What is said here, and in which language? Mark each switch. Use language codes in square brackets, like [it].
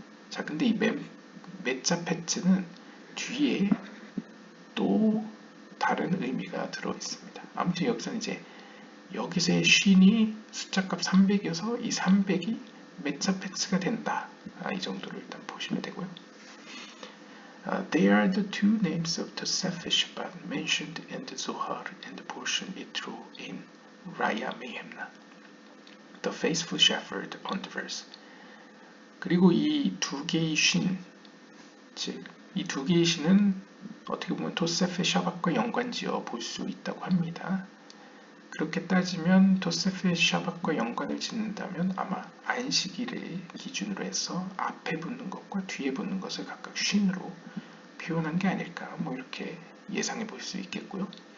[ko] 자, 근데 이 메짜페츠는 뒤에 또 다른 의미가 들어 있습니다. 아무튼 여기서는 이제 여기서의 쉰이 숫자값 300이어서 이 300이 메짜페츠가 된다. 이 정도로 일단 보시면 되고요. [en] They are the two names of the Sefer Shabbat mentioned in the Zohar and the portion Yitro in Raya Mehemna. The faithful shepherd on the verse. [ko] 그리고 이 두 개의 신, 즉 이 두 개의 신은 어떻게 보면 토세페 샤밧과 연관지어 볼 수 있다고 합니다. 그렇게 따지면 토세페 샤밧과 연관을 짓는다면 아마 안식일을 기준으로 해서 앞에 붙는 것과 뒤에 붙는 것을 각각 쉰으로 표현한 게 아닐까 뭐 이렇게 예상해 볼 수 있겠고요.